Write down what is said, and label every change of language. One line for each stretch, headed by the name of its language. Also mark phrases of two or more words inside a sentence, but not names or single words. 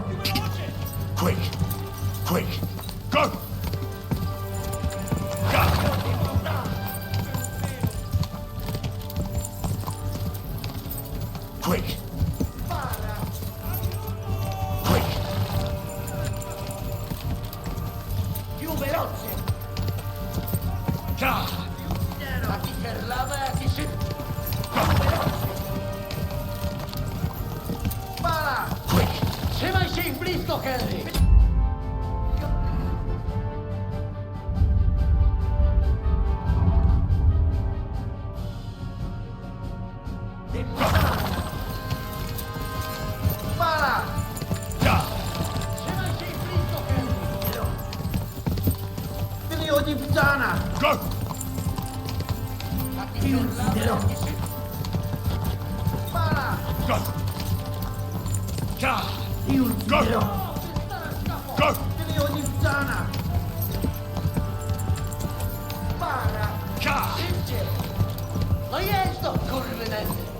English: Quick! Quick! Go! Go! Quick! Quick!
Italian: Più veloce! Ka! Ti ucciderò! A chi per la ti si... Spara! Se mai sei blitto, Henry! Spara! Se mai sei blitto, Henry! Figlio di puttana!
English: Go!
Italian: Ti ucciderò! Spara!
English: Go! Ka!
Italian: Ti ucciderò!
English: Go!
Italian: Figlio di puttana! Spara! Ka! Ma io sto correndo!